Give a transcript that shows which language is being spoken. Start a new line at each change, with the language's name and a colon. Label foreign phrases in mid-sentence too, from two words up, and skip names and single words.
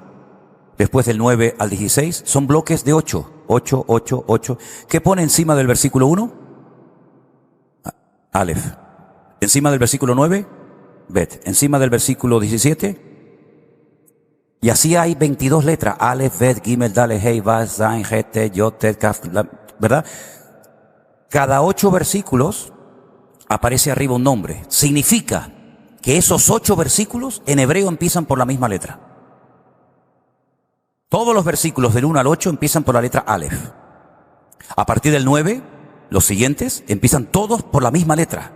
Spanish: Después del 9 al 16, son bloques de 8. 8, 8, 8. ¿Qué pone encima del versículo 1? Aleph. Encima del versículo 9, Bet. Encima del versículo 17. Y así hay 22 letras.
Hebrew: אלף, בית, גימל, דלת, הא, וו, זין, חית, טית, יוד, טית, כף,
Spanish: ¿verdad? Cada 8 versículos aparece arriba un nombre. Significa que esos 8 versículos en hebreo empiezan por la misma letra. Todos los versículos del 1 al 8 empiezan por la letra Aleph. A partir del 9, los siguientes empiezan todos por la misma letra.